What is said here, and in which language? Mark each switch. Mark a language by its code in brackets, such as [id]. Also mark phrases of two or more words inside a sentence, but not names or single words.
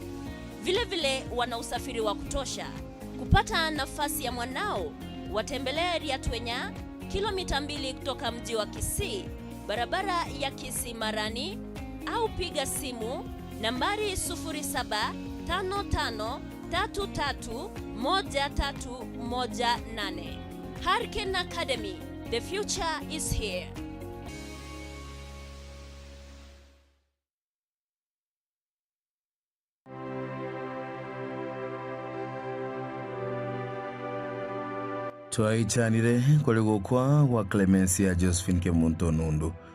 [sw] Vile vile wana usafiri wa kutosha. Kupata nafasi ya mwanao, watembelea Riatwenya, kilomita 2 kutoka mji wa Kisii, barabara ya Kisii Marani, au piga simu nambari 0755331318. [en] Hurricane Academy, the future is here. [guz] Twaichanire kuri gukwa kwa Clemencia Josephine Kemunto Nundu.